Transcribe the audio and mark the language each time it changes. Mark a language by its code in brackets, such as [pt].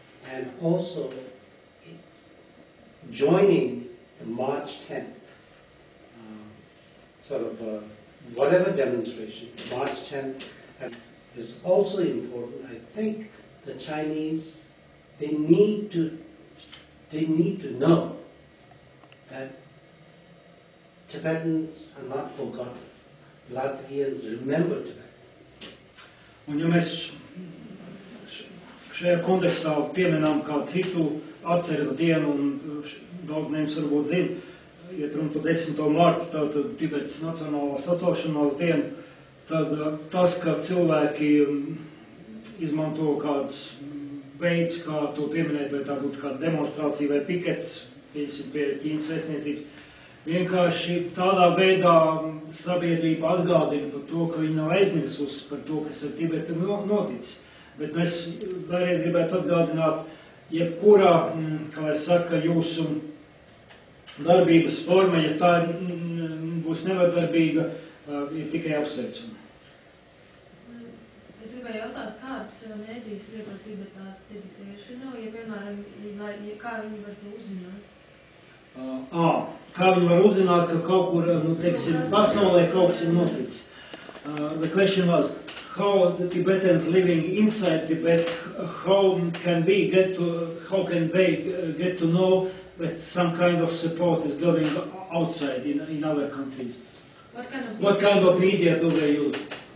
[en] And also joining the March 10th, whatever demonstration, March 10th is also important. I think the Chinese, they need to know that Tibetans are not forgotten. Latvians remember Tibet. [lv] Un ja mēs šajā kontekstā pieminām kā citu atceres dienu, un daudz nevis varbūt zina, iet runa par 10. martu, tātad Tibetas nacionālās atcelšanās dienu, tad tas, ka cilvēki izmanto kādus veidus, kā to pieminēt, vai tā būtu kāda demonstrācija vai pikets, pie Ķīnas vēstniecības, vienkārši tādā veidā sabiedrība atgādina par to, ka viņi nav aizmirsusi par to, kas ar Tibetu noticis. Bet mēs vēlreiz gribētu atgādināt, jebkurā, kā lai saka, jūsu darbības forma, ja tā būs nevardarbīga, ir tikai apsveicama. Es gribēju jautāt, kādas mēdīs lieto Tibetā tibetieši nav, ja, piemēram, kā viņi var to uzzināt? Kā viņi var uzzināt, ka kaut kur, teiksim, pasaulē kaut kas ir noticis. [en] The question was, how the Tibetans living inside Tibet, how can they get to know that some kind of support is going outside in other countries? What kind of media do they use?